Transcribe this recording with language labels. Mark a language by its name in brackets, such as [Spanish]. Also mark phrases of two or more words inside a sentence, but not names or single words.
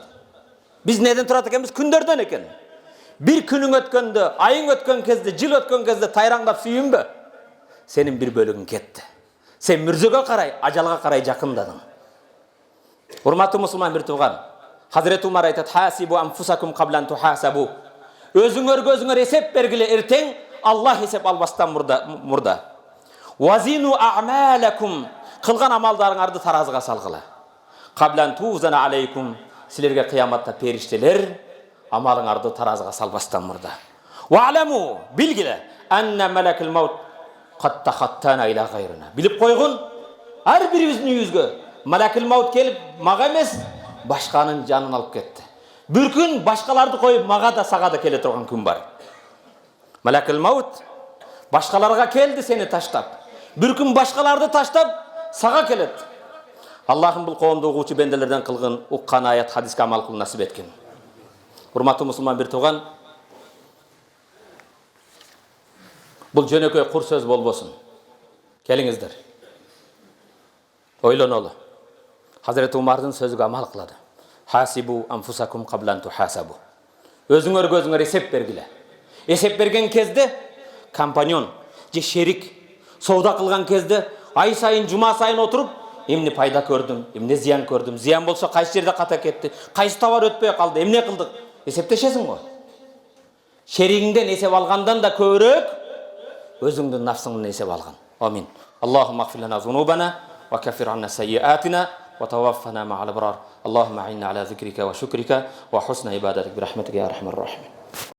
[Kyrgyz] Биз неден турат экенбиз? Күндөрдөн экен. Бир күнүң өткөндө, айың өткөн кезде, жыл өткөн кезде тайраңдап сүйүнбө. Сенин бир бөлүгүң кетти. Сен мүрзөгө карай, ажалга карай жакындадың. Урматтуу мусулман бир тууган, Хазрет Умар айтат, [Arabic] حاسبوا أنفسكم قبل أن تحاسبوا. [Kyrgyz] Өзүңөр эсеп бергиле, эртең Аллах эсеп албастан мурда. [Arabic] زنوا أعمالكم, [Kyrgyz] кылган амалдарыңарды таразыга салгыла. [Arabic] قبل أن توزن عليكم, [Kyrgyz] силерге кыяматта периштелер амалыңарды таразыга салбастан мурда. [Arabic] واعلموا, билгиле, أن ملك الموت قد تخطانا إلى غيرنا. [Kyrgyz] Билип койгун, ар бирибиздин үйүбүзгө [Arabic] ملك الموت [Kyrgyz] келип, мага эмес, башканын жанын алып кетти. Бир күн башкаларды коюп, мага да сага да келе турган күн бар. [Arabic] ملك الموت [Kyrgyz] башкаларга келди сени таштап. Бир күн башкаларды таштап, сага келет. Аллахым бул коомду угуучу бенделерден кылгын, уккан аят, хадиске амал кылуу насип эткин. Урматтуу мусулман бир тууган, бул жөнөкөй кур сөз болбосун. Келиңиздер. Ойлонолу. Хазрет Умардын сөзүгө амал кылады. [Arabic] حاسبوا أنفسكم قبل أن تحاسبوا. [Kyrgyz] Өзүңөр эсеп бергиле. Эсеп берген кезде компаньон же шерик соода кылган кезде ай сайын, жума сайын отуруп, эмне пайда көрдүм, эмне зыян көрдүм, зыян болсо кайсы жерде ката кетти, кайсы товар өтпөй калды, эмне кылдык, эсептешесиң го. Шеригиңден эсеп алгандан да көбүрөөк өзүңдүн нафсыңдан эсеп алган. [Arabic] Амин. اللهم اغفر لنا ذنوبنا وكفر عنا سيئاتنا وتوفنا مع الأبرار. اللهم أعنا على ذكرك وشكرك وحسن عبادتك برحمتك يا أرحم الراحمين.